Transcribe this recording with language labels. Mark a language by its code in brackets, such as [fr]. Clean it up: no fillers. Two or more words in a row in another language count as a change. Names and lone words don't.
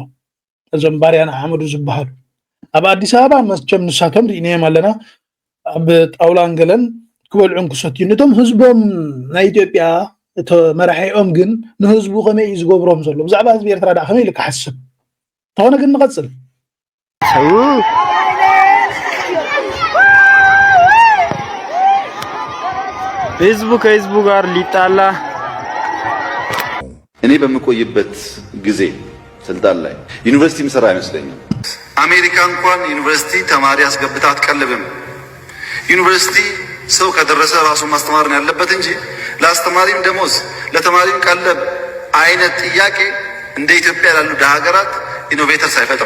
[ti] እዞም ባርያና ሓመዱ ዝበሃሉ ኣብ ኣዲስ ኣበባ መስቸም ንሳቶም ርኢናዮም ኣለና። ኣብ ጣውላን ገለን ክበልዑን ክሰትዩ ነቶም ህዝቦም ናይ ኢትዮጵያ መራሒኦም ግን ንህዝቡ ከመይ እዩ ዝገብሮም ዘሎ ብዛዕባ ህዝቢ ኤርትራ ዳ ከመይ ኢሉ ክሓስብ ተኾነ ግን ንቐፅል [am] ህዝቡ ከህዝቡ ጋር ሊጣላ እኔ በምቆይበት ጊዜ ስልጣን ላይ ዩኒቨርሲቲ ምሰራ አይመስለኝም። አሜሪካ እንኳን ዩኒቨርሲቲ ተማሪ አስገብታ አትቀልብም። ዩኒቨርሲቲ ሰው ከደረሰ ራሱ ማስተማር ነው ያለበት እንጂ ለአስተማሪም ደሞዝ ለተማሪም ቀለብ አይነት ጥያቄ እንደ ኢትዮጵያ ያሉ ደሃ ሀገራት ኢኖቬተርስ አይፈጥርም።